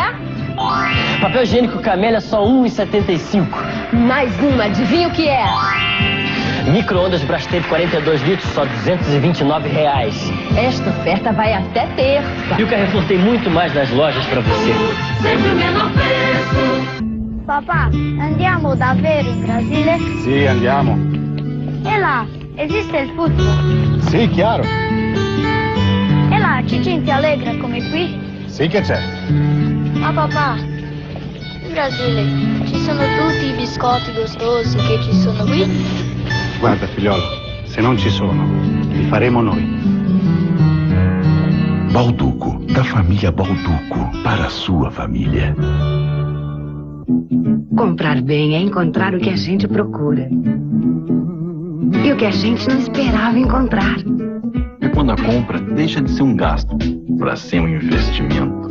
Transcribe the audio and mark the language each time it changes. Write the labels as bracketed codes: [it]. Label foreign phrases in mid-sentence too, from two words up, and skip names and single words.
[pt] Papel higiênico Camélia, só R$1,75. Mais uma, adivinha o que é? Micro-ondas Brastemp 42 litros, só R$229. Esta oferta vai até terça. E o Carrefour tem muito mais nas lojas para você. Sempre o menor preço. [it] Papà, andiamo davvero in Brasile? Sì, andiamo. E là, esiste il football? Sì, chiaro. E là, c'è gente allegra come qui? Sì che c'è. Ma papà, in Brasile ci sono tutti i biscotti gostosi che ci sono qui? Guarda, figliolo, se non ci sono, li faremo noi. [pt] Balduco, da família Balduco, para a sua família. Comprar bem é encontrar o que a gente procura. E o que a gente não esperava encontrar. É quando a compra deixa de ser um gasto para ser um investimento.